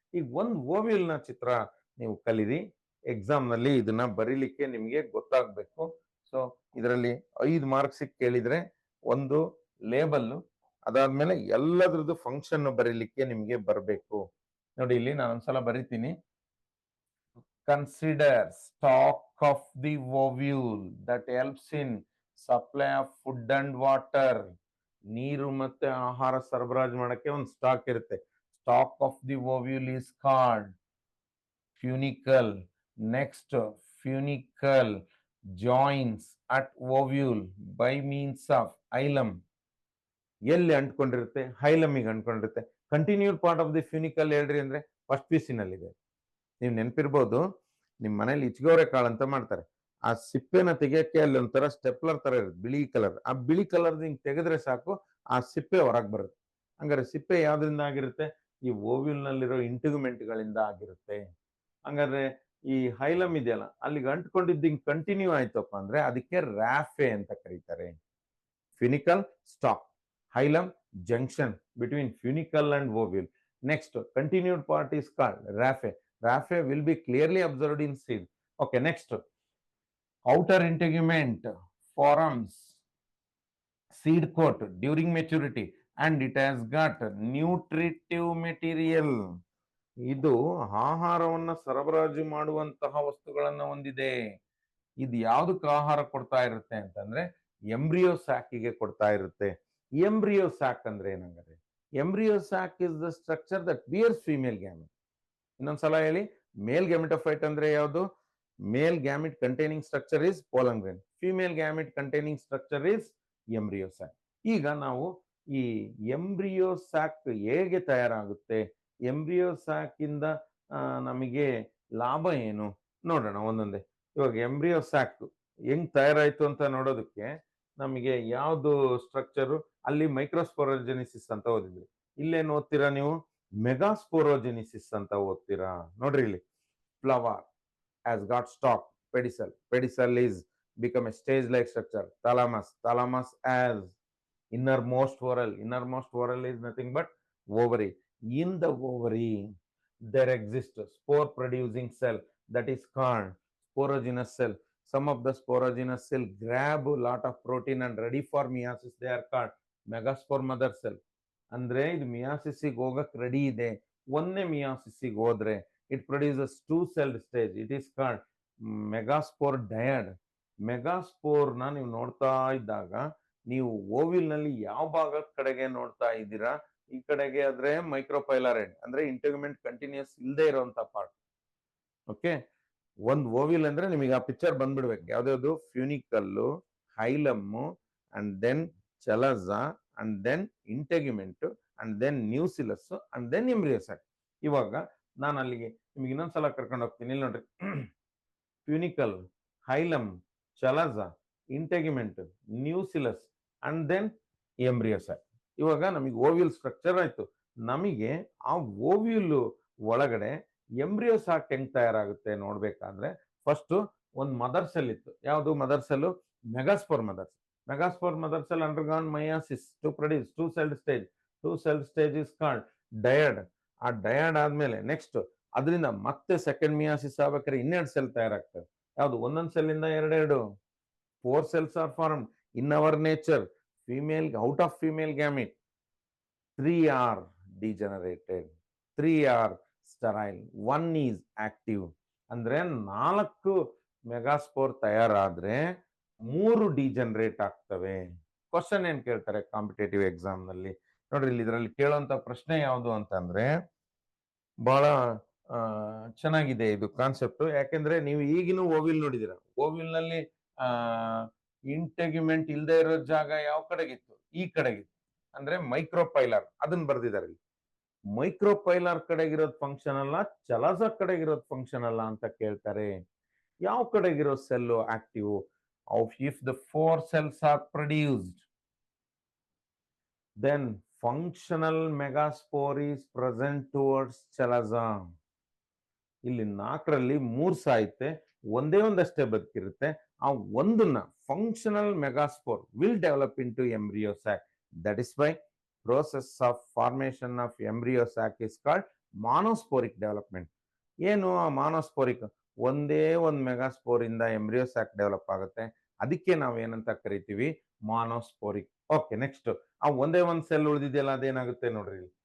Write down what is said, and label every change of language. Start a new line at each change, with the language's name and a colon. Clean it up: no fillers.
Kannada: ಈಗ ಒಂದು ಓವ್ಯೂಲ್ ನ ಚಿತ್ರ ನೀವು ಕಲೀರಿ, ಎಕ್ಸಾಮ್ ನಲ್ಲಿ ಇದನ್ನ ಬರೀಲಿಕ್ಕೆ ನಿಮ್ಗೆ ಗೊತ್ತಾಗ್ಬೇಕು. ಸೊ ಇದರಲ್ಲಿ 5 ಮಾರ್ಕ್ಸ್ ಕೇಳಿದ್ರೆ ಒಂದು ಲೇಬಲ್, ಅದಾದ್ಮೇಲೆ ಎಲ್ಲದ್ರದ್ದು ಫಂಕ್ಷನ್ ಬರೀಲಿಕ್ಕೆ ನಿಮ್ಗೆ ಬರಬೇಕು. ನೋಡಿ ಇಲ್ಲಿ ನಾನು ಒಂದ್ಸಲ ಬರಿತೀನಿ.
English: Consider stock of the ovule that helps in supply of food and water.
Kannada: ನೀರು ಮತ್ತೆ ಆಹಾರ ಸರಬರಾಜು ಮಾಡಕ್ಕೆ ಒಂದು ಸ್ಟಾಕ್ ಇರುತ್ತೆ.
English: Stalk of the ovule is called funicle. Next, funicle joins at ovule by means of hilum.
Kannada: ಎಲ್ಲಿ ಅಂಟ್ಕೊಂಡಿರುತ್ತೆ? ಹೈಲಮಿಗೆ ಅಂಟ್ಕೊಂಡಿರುತ್ತೆ.
English: continued part of the funicle
Kannada: ಹೇಳ್ರಿ ಅಂದ್ರೆ ಫಸ್ಟ್ ಪೀಸಿನಲ್ಲಿದೆ. ನೀವು ನೆನಪಿರ್ಬೋದು, ನಿಮ್ ಮನೇಲಿ ಇಚ್ಗೋರೆ ಕಾಳು ಅಂತ ಮಾಡ್ತಾರೆ. ಆ ಸಿಪ್ಪೆನ ತೆಗಿಯಕ್ಕೆ ಅಲ್ಲಿ ಒಂಥರ ಸ್ಟೆಪ್ಲರ್ ತರ ಇರುತ್ತೆ, ಬಿಳಿ ಕಲರ್. ಆ ಬಿಳಿ ಕಲರ್ ಹಿಂಗ್ ತೆಗೆದ್ರೆ ಸಾಕು, ಆ ಸಿಪ್ಪೆ ಹೊರಗೆ ಬರುತ್ತೆ. ಹಂಗಾರೆ ಸಿಪ್ಪೆ ಯಾವ್ದ್ರಿಂದ ಆಗಿರುತ್ತೆ? ಈ ಓವ್ಯೂಲ್ ನಲ್ಲಿರೋ ಇಂಟಿಗ್ಯುಮೆಂಟ್ ಗಳಿಂದ ಆಗಿರುತ್ತೆ. ಹಂಗಾದ್ರೆ ಈ ಹೈಲಮ್ ಇದೆಯಲ್ಲ, ಅಲ್ಲಿಗೆ ಅಂಟ್ಕೊಂಡಿದ್ದು ಹಿಂಗ್ ಕಂಟಿನ್ಯೂ ಆಯ್ತಪ್ಪ ಅಂದ್ರೆ ಅದಕ್ಕೆ ರಾಫೆ ಅಂತ ಕರೀತಾರೆ.
English: Funicle stalk, hilum junction between funicle and ovule. Next, continued part is called raphe. Raphe will be clearly observed in seed. Okay, next, outer integument forms seed coat during maturity and it has got nutritive material.
Kannada: ಇದು ಆಹಾರವನ್ನ ಸರಬರಾಜು ಮಾಡುವಂತಹ ವಸ್ತುಗಳನ್ನ ಹೊಂದಿದೆ. ಇದು ಯಾವ್ದಕ್ಕೆ ಆಹಾರ ಕೊಡ್ತಾ ಇರುತ್ತೆ ಅಂತಂದ್ರೆ ಎಂಬ್ರಿಯೋ ಸ್ಯಾಕಿಗೆ ಕೊಡ್ತಾ ಇರುತ್ತೆ. ಎಂಬ್ರಿಯೋ ಸ್ಯಾಕ್ ಅಂದ್ರೆ ಏನಂದ್ರೆ,
English: Embryo sac is the structure that bears female gamete.
Kannada: ಇನ್ನೊಂದ್ಸಲ ಹೇಳಿ, ಮೇಲ್ ಗ್ಯಾಮೆಟೋಫೈಟ್ ಅಂದ್ರೆ ಯಾವುದು?
English: Male gamete containing structure is pollen grain, female gamete containing structure is embryo sac.
Kannada: ಈಗ ನಾವು ಈ ಎಂಬ್ರಿಯೋ ಸ್ಯಾಕ್ ಹೇಗೆ ತಯಾರಾಗುತ್ತೆ, ಎಂಬ್ರಿಯೋ ಸ್ಯಾಕ್ ಇಂದ ನಮಗೆ ಲಾಭ ಏನು ನೋಡೋಣ ಒಂದೊಂದೇ. ಇವಾಗ ಎಂಬ್ರಿಯೋ ಸ್ಯಾಕ್ ಹೆಂಗ್ ತಯಾರಾಯ್ತು ಅಂತ ನೋಡೋದಕ್ಕೆ ನಮಗೆ ಯಾವ್ದು ಸ್ಟ್ರಕ್ಚರು? ಅಲ್ಲಿ ಮೈಕ್ರೋಸ್ಪೊರೋಜೆನಿಸಿಸ್ ಅಂತ ಓದಿದ್ರಿ, ಇಲ್ಲೇನು ಓದ್ತೀರಾ ನೀವು? ಮೆಗಾಸ್ಪೊರೋಜೆನಿಸಿಸ್ ಅಂತ ಓದ್ತೀರಾ. ನೋಡ್ರಿ ಇಲ್ಲಿ,
English: Flower has got stalk, pedicel, pedicel is become a stage like structure. Thalamus, thalamus as innermost whorl, innermost whorl is nothing but ovary. In the ovary there exists spore producing cell that is called sporogenous cell. Some of the sporogenous cell grab a lot of protein and ready for meiosis, they are called megaspore mother cell.
Kannada: ಅಂದ್ರೆ ಇದು ಮಿಯಾಸಿಸ್ಗೆ ಹೋಗಕ್ ready ಇದೆ. ಒಂದೇ ಮಿಯಾಸಿಸ್ಗೆ ಹೋದ್ರೆ
English: it produces two-celled stage. It is called megaspore dyad.
Kannada: Megaspore ನ ನೀವು ನೋಡ್ತಾ ಇದ್ದಾಗ ನೀವು ಓವಿಲ್ ನಲ್ಲಿ ಯಾವ ಭಾಗದ ಕಡೆಗೆ ನೋಡ್ತಾ ಇದ್ದೀರಾ? ಈ ಕಡೆಗೆ ಆದ್ರೆ ಮೈಕ್ರೋಪೈಲಾರೈಡ್ ಅಂದ್ರೆ ಇಂಟಿಗ್ಯುಮೆಂಟ್ ಕಂಟಿನ್ಯೂಸ್ ಇಲ್ಲದೆ ಇರುವಂತ ಪಾರ್ಟ್. ಓಕೆ, ಒಂದು ಓವಿಲ್ ಅಂದ್ರೆ ನಿಮಗೆ ಆ picture ಬಂದ್ಬಿಡ್ಬೇಕು. ಯಾವ್ದಾವ್ದು?
English: Funicle, hilum, and then chalaza, and then integument, and then nucellus, and then embryo sac.
Kannada: ಇವಾಗ ನಾನು ಅಲ್ಲಿಗೆ ನಿಮ್ಗೆ ಇನ್ನೊಂದ್ಸಲ ಕರ್ಕೊಂಡು ಹೋಗ್ತೀನಿ. ಇಲ್ಲಿ ನೋಡ್ರಿ, ಫ್ಯೂನಿಕಲ್, Hylam, ಚಲಜಾ, integument, nucellus, and then ಎಂಬ್ರಿಯೋಸೈಟ್. ಇವಾಗ ನಮಗೆ ಓವ್ಯೂಲ್ ಸ್ಟ್ರಕ್ಚರ್ ಆಯ್ತು. ನಮಗೆ ಆ ಓವ್ಯೂಲ್ ಒಳಗಡೆ ಎಂಬ್ರಿಯೋಸಾಕ್ ಹೆಂಗ್ ತಯಾರಾಗುತ್ತೆ ನೋಡ್ಬೇಕಾದ್ರೆ ಫಸ್ಟ್ ಒಂದು ಮದರ್ ಸೆಲ್ ಇತ್ತು. ಯಾವುದು mother cell? Megaspore mother cell.
English: Megaspore mother cell undergone meiosis to produce two celled stage. Two celled stage is called dyad.
Kannada: ಆ ಡಯಡ್ ಆದ್ಮೇಲೆ ನೆಕ್ಸ್ಟ್ ಅದರಿಂದ ಮತ್ತೆ ಸೆಕೆಂಡ್ ಮಿಯಾಸಿಸ್ ಆಗ್ಬೇಕಾದ್ರೆ ಇನ್ನೆರಡು ಸೆಲ್ ತಯಾರಾಗ್ತವೆ. ಯಾವುದು? ಒಂದೊಂದು ಸೆಲ್ ಇಂದ ಎರಡೆರಡು
English: 4 cells are formed in our nature. Female, out of female gamete 3 are degenerated, 3 are sterile, 1 is active.
Kannada: ಅಂದ್ರೆ 4 ಮೆಗಾಸ್ಪೋರ್ ತಯಾರಾದ್ರೆ 3 ಡಿಜನರೇಟ್ ಆಗ್ತವೆ. ಕ್ವಶನ್ ಏನ್ ಕೇಳ್ತಾರೆ ಕಾಂಪಿಟೇಟಿವ್ ಎಕ್ಸಾಮ್ ನಲ್ಲಿ ನೋಡ್ರಿ, ಇಲ್ಲಿ ಇದರಲ್ಲಿ ಕೇಳುವಂತ ಪ್ರಶ್ನೆ ಯಾವುದು ಅಂತಂದ್ರೆ ಬಹಳ ಚೆನ್ನಾಗಿದೆ ಇದು ಕಾನ್ಸೆಪ್ಟ್. ಯಾಕೆಂದ್ರೆ ನೀವು ಈಗಿನ ಓವಿಲ್ ನೋಡಿದಿರ, ಓವಿಲ್ ನಲ್ಲಿ ಇಂಟೆಗ್ಯುಮೆಂಟ್ ಇಲ್ಲದೆ ಇರೋ ಜಾಗ ಯಾವ ಕಡೆಗಿತ್ತು? ಈ ಕಡೆಗಿತ್ತು. ಅಂದ್ರೆ ಮೈಕ್ರೋಪೈಲರ್, ಅದನ್ನ ಬರ್ದಿದ್ದಾರೆ ಇಲ್ಲಿ. ಮೈಕ್ರೋಪೈಲಾರ್ ಕಡೆಗಿರೋದು ಫಂಕ್ಷನ್ ಅಲ್ಲ, ಚಲಜ ಕಡೆಗಿರೋದು ಫಂಕ್ಷನ್ ಅಲ್ಲ ಅಂತ ಕೇಳ್ತಾರೆ. ಯಾವ ಕಡೆಗಿರೋ cell active?
English: If the 4 cells are produced, then functional megaspore is present towards chalaza.
Kannada: ಇಲ್ಲಿ 4ರಲ್ಲಿ 3 ಸಾಯುತ್ತೆ, ಒಂದಷ್ಟೇ ಬದುಕಿರುತ್ತೆ. ಆ ಒಂದನ್ನ
English: Functional megaspore will develop into embryo sac. That is why process of formation of embryo sac is called monosporic development.
Kannada: ಏನು ಆ ಮಾನೋಸ್ಪೋರಿಕ್? ಒಂದೇ ಒಂದು megaspore ಇಂದ embryo sack develop ಆಗುತ್ತೆ, ಅದಕ್ಕೆ ನಾವು ಏನಂತ ಕರಿತೀವಿ? ಮಾನೋಸ್ಪೋರಿಕ್. ಓಕೆ, ನೆಕ್ಸ್ಟ್ ಆ ಒಂದೇ ಒಂದು ಸೆಲ್ ಉಳಿದಿದೆಯಲ್ಲ, ಅದೇನಾಗುತ್ತೆ ನೋಡ್ರಿ.